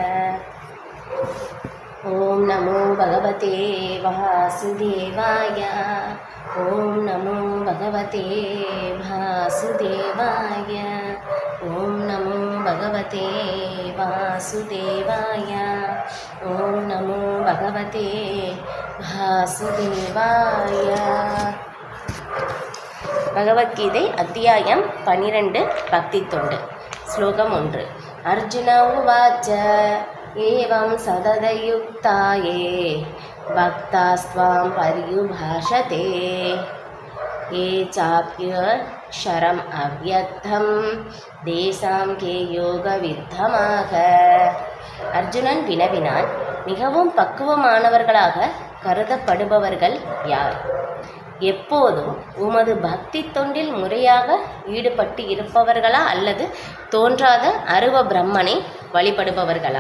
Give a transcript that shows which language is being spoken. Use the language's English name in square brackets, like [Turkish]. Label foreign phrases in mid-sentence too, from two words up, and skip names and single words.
[Sanskrit] ॐ नमो भगवते वासुदेवाय ॐ नमो भगवते वासुदेवाय ॐ नमो भगवते वासुदेवाय ॐ नमो भगवते वासुदेवाय। [Tamil] பகவத்கீதை அத்தியாயம் 12 பக்தி தொண்டு. [Sanskrit] ஸ்லோகம் 1. अर्जुन उवाच एवं सततयुक्ता ये भक्तास्त्वां पर्युपासते ये चाप्यक्षरम् अव्यक्तं तेषां के योग वित्तमाः. [Tamil] அர்ஜுனன் வினவினான், மிகவும் பக்குவமானவர்களாக கருதப்படுபவர்கள் யார்? எப்போதும் உமது பக்தி தொண்டில் முறையாக ஈடுபட்டு இருப்பவர்களா அல்லது தோன்றாத அருவ பிரம்மனை வழிபடுபவர்களா?